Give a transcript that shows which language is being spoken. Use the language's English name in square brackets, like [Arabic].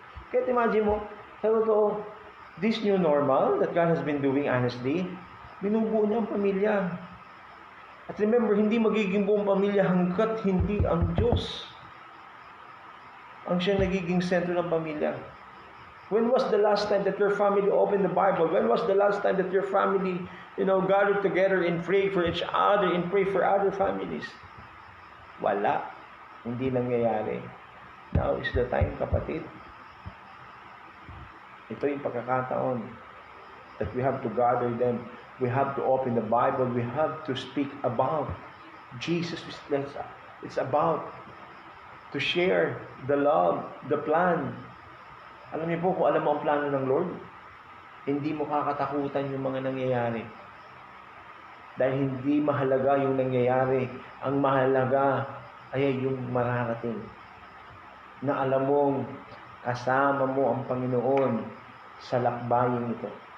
[Filipino] Kaya imagine mo, sa totoo, [English] this new normal that God has been doing honestly, [Filipino] binubuo niya ang pamilya. At remember, hindi magiging buong pamilya hanggat hindi ang Diyos ang siyang nagiging sentro ng pamilya. [English] When was the last time that your family opened the Bible? When was the last time that your family, gathered together and prayed for each other and pray for other families? [Filipino] Wala. Hindi nangyayari. [English] Now is the time, [Filipino] kapatid. Ito yung pagkakataon [English] that we have to gather them. We have to open the Bible. We have to speak about Jesus. It's about to share the love, the plan. [Filipino] Alam niyo po, kung alam mo ang plano ng Lord, hindi mo kakatakutan yung mga nangyayari. Dahil hindi mahalaga yung nangyayari. Ang mahalaga ay yung mararating. Na alam mong kasama mo ang Panginoon sa lakbayang ito.